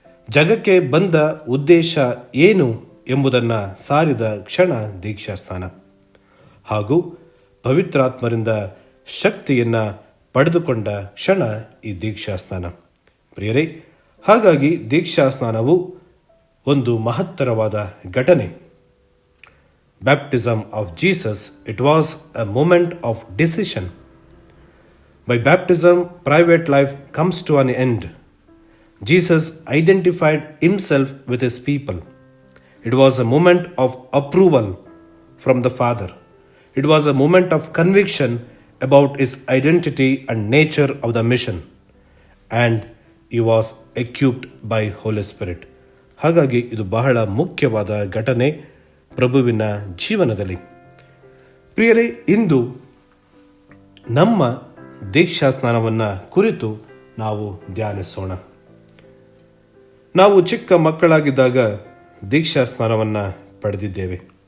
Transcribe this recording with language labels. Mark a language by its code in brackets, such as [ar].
[kn] ಜಗಕ್ಕೆ ಬಂದ ಉದ್ದೇಶ ಏನು ಎಂಬುದನ್ನು ಸಾರಿದ ಕ್ಷಣ ದೀಕ್ಷಾ ಸ್ನಾನ. ಹಾಗೂ ಪವಿತ್ರಾತ್ಮರಿಂದ ಶಕ್ತಿಯನ್ನು ಪಡೆದುಕೊಂಡ ಕ್ಷಣ ಈ ದೀಕ್ಷಾ ಸ್ನಾನ. ಪ್ರಿಯರೇ, ಹಾಗಾಗಿ ದೀಕ್ಷಾ ಸ್ನಾನವು ಒಂದು ಮಹತ್ತರವಾದ ಘಟನೆ. [en] Baptism of Jesus, it was a moment of decision. By baptism, private life comes to an end. Jesus identified himself with his people. It was a moment of approval from the Father. It was a moment of conviction about his identity and nature of the mission. And he was equipped by Holy Spirit. [kn] ಹಾಗಾಗಿ ಇದು ಬಹಳ ಮುಖ್ಯವಾದ ಘಟನೆ ಪ್ರಭುವಿನ ಜೀವನದಲ್ಲಿ. ಪ್ರಿಯರೇ, ಇಂದು ನಮ್ಮ ದೀಕ್ಷಾ ಸ್ನಾನವನ್ನು ಕುರಿತು ನಾವು ಧ್ಯಾನಿಸೋಣ. ನಾವು ಚಿಕ್ಕ ಮಕ್ಕಳಾಗಿದ್ದಾಗ ದೀಕ್ಷಾ ಸ್ನಾನವನ್ನು ಪಡೆದಿದ್ದೇವೆ.